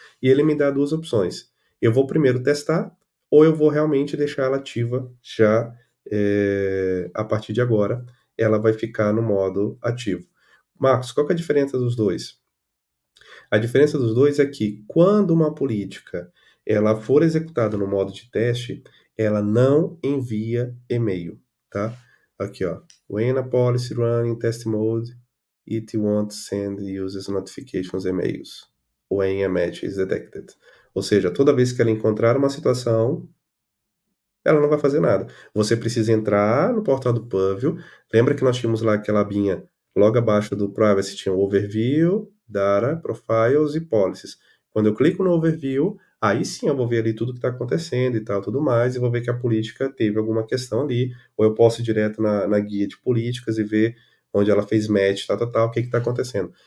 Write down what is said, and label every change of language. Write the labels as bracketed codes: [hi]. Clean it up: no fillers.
[pt] E ele me dá duas opções. Eu vou primeiro testar, ou eu vou realmente deixar ela ativa já a partir de agora. Ela vai ficar no modo ativo. Marcos, qual que é a diferença dos dois? A diferença dos dois é que quando uma política ela for executada no modo de teste, ela não envia e-mail, tá? Aqui, ó. [en] When a policy run in test mode, it won't send users notifications emails when a match is detected. [pt] Ou seja, toda vez que ela encontrar uma situação, ela não vai fazer nada. Você precisa entrar no portal do Purview. Lembra que nós tínhamos lá aquela abinha logo abaixo do Privacy, tinha o Overview, Data, Profiles e Policies. Quando eu clico no Overview, aí sim eu vou ver ali tudo que está acontecendo e tal, tudo mais, e vou ver que a política teve alguma questão ali, ou eu posso ir direto na guia de políticas e ver onde ela fez match, tal, tal, tal, o que está acontecendo.